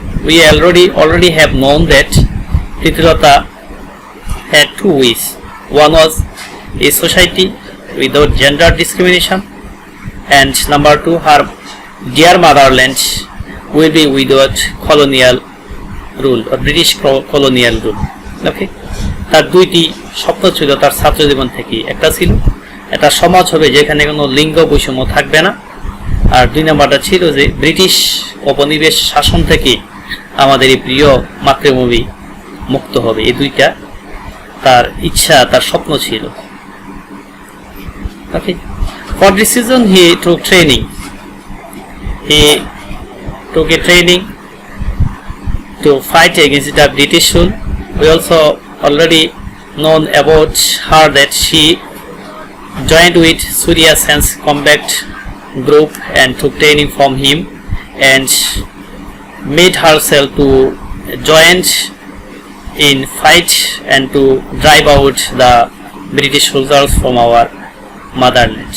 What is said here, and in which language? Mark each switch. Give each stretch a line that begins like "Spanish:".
English: We already have known that Pritilata had two wishes. One was a society without gender discrimination, and number two, her dear motherland will be without colonial rule or British colonial rule.
Bangla: Okay, তার দুইটি স্বপ্ন ছিল তার ছাত্র জীবন থেকে। একটা ছিল একটা সমাজ হবে যেখানে কোনো লিঙ্গ বৈষম্য থাকবে না, আর দুই নম্বরটা ছিল যে ব্রিটিশ উপনিবেশ শাসন থেকে আমাদের এই প্রিয় মাতৃভূমি মুক্ত হবে। এই দুইটা তার ইচ্ছা, তার স্বপ্ন ছিল।
English: Okay, for this reason he took training. He took a training to fight against the British rule. We also already known about her that she joined with Surya Sen's combat group and took training from him and made herself to join in fight and to drive out the British soldiers from our motherland.